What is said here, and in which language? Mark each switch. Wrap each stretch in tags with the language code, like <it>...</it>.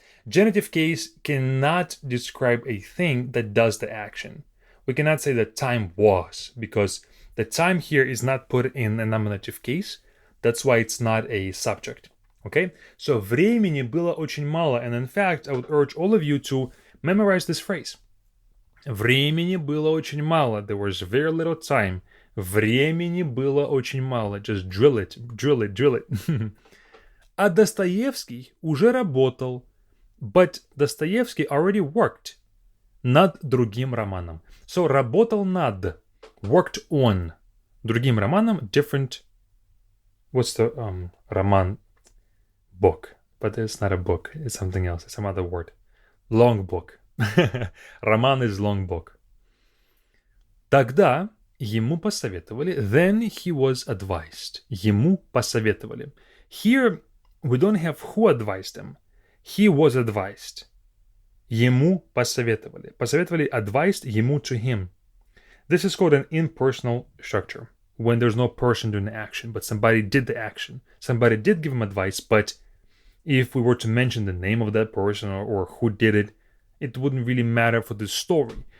<en>Genitive case cannot describe a thing that does the action. We cannot say that time was, because the time here is not put in a nominative case. That's why it's not a subject. Okay? So</en> <ru>времени было очень мало.</ru> <en>And in fact, I would urge all of you to memorize this phrase.</en> <ru>Времени было очень мало.</ru> <en>There was very little time.</en> <ru>Времени было очень мало.</ru> <en>Just drill it, drill it, drill it.</en> <ru>А Достоевский уже работал.</ru> <en>But Dostoevsky already worked</en> <ru>над другим романом. So, работал над.</ru> <en>Worked on.</en> <ru>Другим романом,</ru> <en>different. What's the роман? Book. But it's not a book. It's something else. It's some other word. Long book. Роман is long book.</en> <ru>Тогда ему посоветовали.</ru> <en>Then he was advised.</en> <ru>Ему посоветовали.</ru> <en>Here we don't have who advised him. He was advised.</en> <ru>Ему посоветовали.</ru> <en>Посоветовали advised ему to him. This is called an impersonal structure. When there's no person doing the action, but somebody did the action. Somebody did give him advice, but if we were to mention the name of that person or who did it, it wouldn't really matter for the story.</en>